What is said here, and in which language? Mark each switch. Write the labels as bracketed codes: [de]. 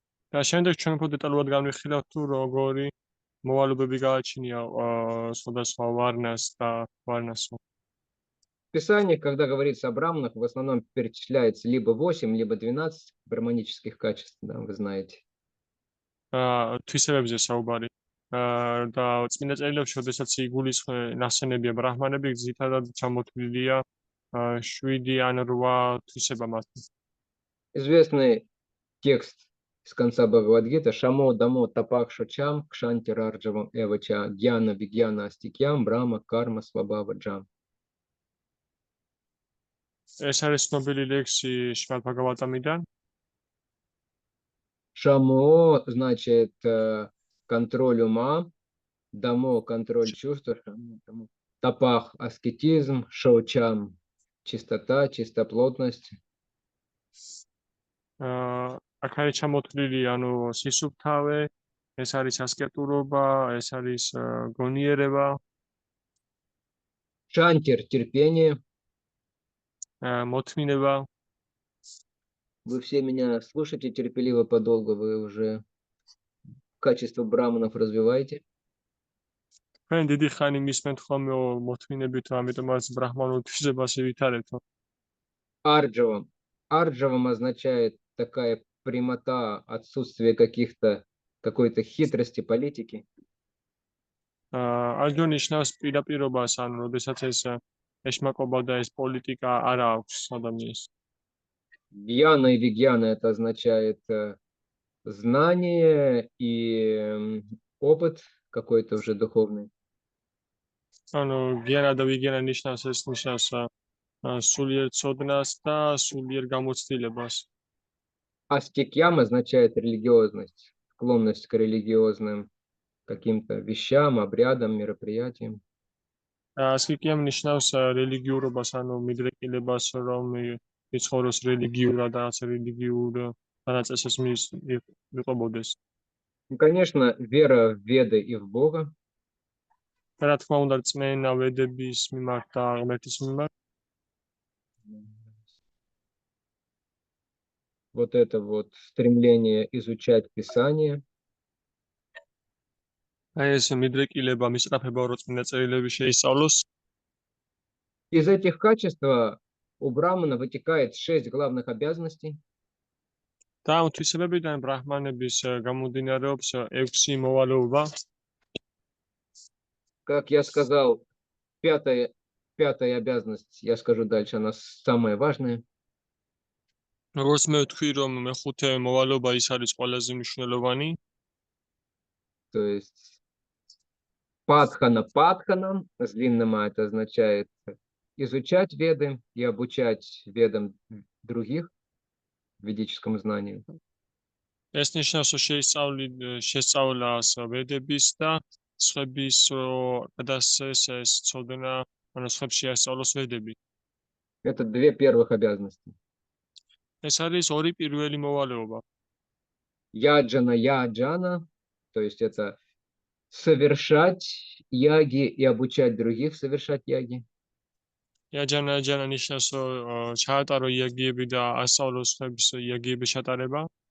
[ka] და შემდეგ ჩვენ უფრო დეტალურად განვიხილავთ თუ როგორი მოვალეობები გააჩნია სხვადასხვა ვარნას და ვარნასო. [ru] В Писании, когда говорится о браманах, в основном перечисляется либо 8, либо 12 гармонических качеств, да, вы знаете. [ka] თვისებებზე საუბარი. და წმინდა წერილებში, როდესაც იგულისხმება ნახსენებია ბრაჰმანები, ძირითადად ჩამოთვლილია 7 ან 8 თვისება მათი. [ru] Известный текст с конца Бхагавад-гиты: [sa] Шамо, Дамо, Тапах, Шочам, Кшанти, Раджавам, Эвача, Гьяна, Вигьяна, Астикьям, Брама, Карма, Свабава, Джам. [ka] ეს არის ცნობილი ლექსი შმად ბჰაგავატამიდან. [ru] Шамо значит контроль ума, Дамо контроль чувств, Тапах аскетизм, Шочам чистота, чистоплотность. [ka] აქ არის ჩამოთვლილი ანუ სისუფთავე, ეს არის ასკეტურობა, ეს არის გონიერება. [ru] Шантир терпение. [ka] მოთმინება. [ru] Вы все меня слушаете терпеливо подолгу, вы уже качество браманов развиваете. [ka] თქვენ დიდი ხანი მისმენთ ხოლმე მოთმინებით, ამიტომაც ბრაჰმანულ თვისებას ვითარებთ. [ru] Арджавам. Арджавам означает такая прямота, отсутствие какой-то хитрости, политики. [ka] არჯო ნიშნავს პირაპირობას, ანუ როდესაც ეს ეშმაკობა და ეს პოლიტიკა არ აქვს ადამიანს. [ru] Гьяна и вигьяна это означает знание и опыт какой-то уже духовный. [ka] ანუ გიანა და ვიგიანა ნიშნავს ეს ნიშნავს სულიერ ცოდნას და სულიერ გამოცდილებას. [ru] Астикьям означает религиозность, склонность к религиозным каким-то вещам, обрядам, мероприятиям. [ka] ასკიკიამ ნიშნავს რელიგიურობას, ანუ მიდრეკილებას, რომ იცხოვროს რელიგიურად, რაღაც რელიგიურ დანაწესებს მიყვებოდეს. [ru] Ну, конечно, вера в Веды и в Бога. [ka] რა თქმა უნდა, წმენა ვედების მიმართ და ღმერთის მიმართ. [ru] Вот это вот стремление изучать Писание. [ka] ეს მიდრეკილება, მისწრაფება, რომ წმინდა წერილები შეისწავლოს. [ru] Из этих качеств у Брамана вытекает 6 главных обязанностей. [ka] და ამ თვისებებიდან ბრაჰმანების გამომდინარეობს 6 მოვალეობა. [ru] Как я сказал, пятая обязанность, я скажу дальше, она самая важная. [ka] როგორც მე ვთქვი, რომ მეხუთე მოვალეობა ის არის ყველაზე მნიშვნელოვანი. [ru] То есть падхана, с длинным А это означает изучать веды и обучать ведам других ведическому знанию. [ka] ეს ნიშნავს, რომ შესწავლას ვედების და სხვების გადასცეს ეს ცოდნა, ანუ სხვებს შეასწავლოს ვედები. [ru] Это 2 первых обязанности. [ka] ეს არის ორი პირველი მოვალეობა. [ru] Яджана, то есть это совершать яги и обучать других совершать яги. [ka] იაჯანა ნიშნავს, რომ ჩაატარო იაგიები და ასწავლოს სხვებს იაგიების ჩატარება.